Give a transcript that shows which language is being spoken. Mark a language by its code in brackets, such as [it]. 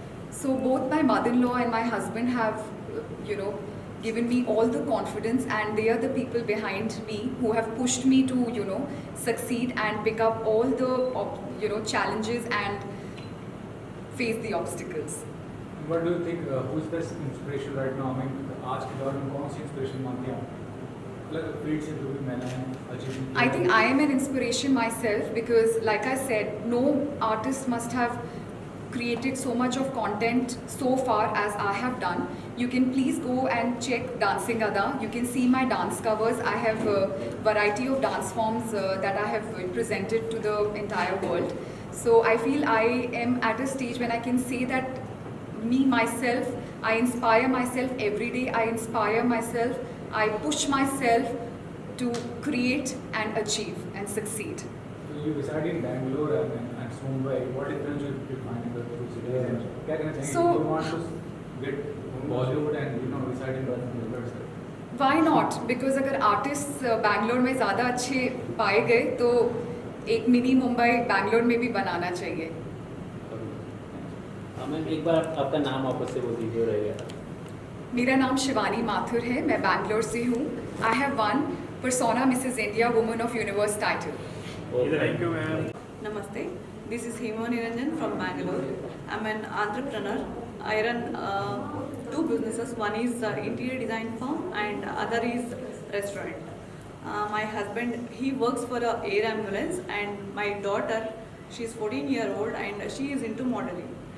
[en] So both my mother-in-law and my husband have, given me all the confidence and they are the people behind me who have pushed me to, succeed and pick up all the, challenges and face the obstacles. What do you think? Who's best inspiration right now? I mean, [hi] आज के दौर में कौन सी inspiration मानती हैं? मतलब field से जो भी मैंने achieve. [en] I think I am an inspiration myself because, like I said, no artist must have created so much of content so far as I have done. You can please go and check Dancing Ada. You can see my dance covers. I have a variety of dance forms that I have presented to the entire world. So I feel I am at a stage when I can say that me, myself, I inspire myself every day. I inspire myself. I push myself to create and achieve and succeed. So you reside in Bangalore and Mumbai. What difference you find in the two cities? [hi] क्या कहना चाहेंगे? [en] So- You want to get Bollywood and reside in Bangalore itself? Why not? [hi] Because अगर artists Bangalore में ज़्यादा अच्छे पाए गए तो एक मिनी मुंबई बैंगलोर में भी बनाना चाहिए. मैम एक बार आपका नाम वापस से बोल दीजिए रहेगा. मेरा नाम शिवानी माथुर है. मैं बैंगलोर से हूँ. [en] I have one Persona Mrs. India Woman of Universe title. Thank you ma'am. [hi] Namaste. [en] This is Hema Niranjan from Bangalore. I'm an entrepreneur. I run 2 businesses. One is interior design firm and other is restaurant. My husband, he works for a air ambulance and my daughter, she's 14-year-old and she is into modeling.